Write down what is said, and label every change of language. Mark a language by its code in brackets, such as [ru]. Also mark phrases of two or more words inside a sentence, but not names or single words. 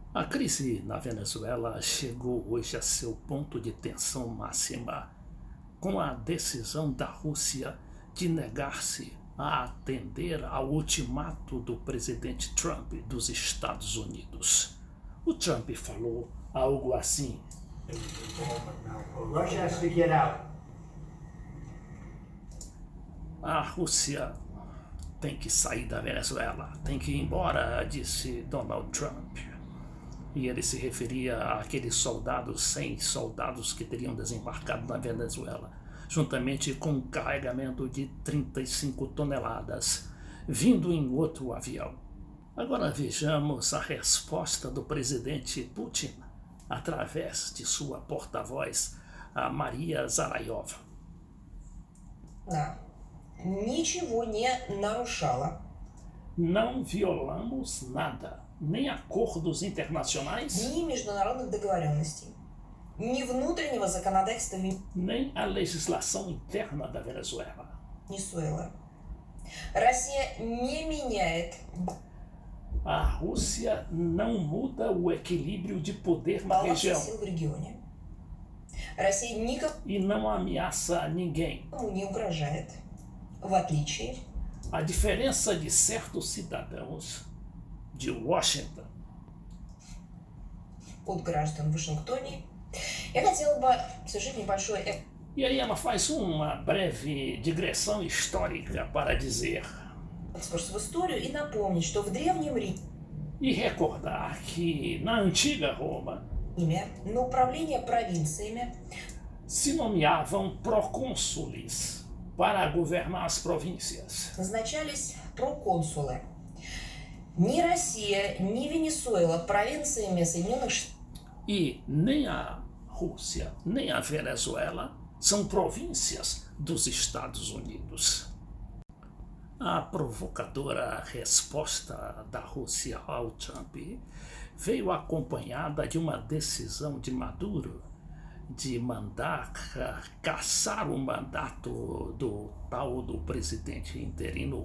[pt] A crise na Venezuela chegou hoje a seu ponto de tensão máxima, com a decisão da Rússia de negar-se a atender ao ultimato do presidente Trump dos Estados Unidos. O Trump falou algo assim: [en] Russia has to get out. [pt] a Rússia tem que sair da Venezuela, tem que ir embora, disse Donald Trump. E ele se referia àqueles 100 soldados que teriam desembarcado na Venezuela, juntamente com um carregamento de 35 toneladas, vindo em outro avião. Agora vejamos a resposta do presidente Putin, através de sua porta-voz, a Maria Zarayova. [ru] Ничего не нарушала. [pt] Não violamos nada, nem acordos internacionais, [ru] Ни международных договоренностей, ни внутреннего законодательства [pt] nem a legislação interna da Venezuela. [ru] Венесуэлы. Россия не меняет [pt] A Rússia não muda o equilíbrio de poder na [ru] баланс [pt] região [ru] сил в регионе. Россия никому [pt] e não ameaça ninguém. [ru] не угрожает, в отличие [pt] A diferença de certos cidadãos de Washington [ru] от граждан в Вашингтоне. Я хотела бы совершить небольшой [pt] E aí ela faz uma breve digressão histórica para dizer [ru] экскурс в историю и напомнить, что в Древнем [pt] e recordar que na antiga Roma [ru] Риме на управление провинциями [pt] se nomeavam procônsules para governar as províncias. [ru] назначались проконсулы. Ни Россия, ни Венесуэла провинциями Соединенных Штатов [pt] E nem a Rússia, nem a Venezuela são províncias dos Estados Unidos. A provocadora resposta da Rússia ao Trump veio acompanhada de uma decisão de Maduro de mandar caçar o mandato do presidente interino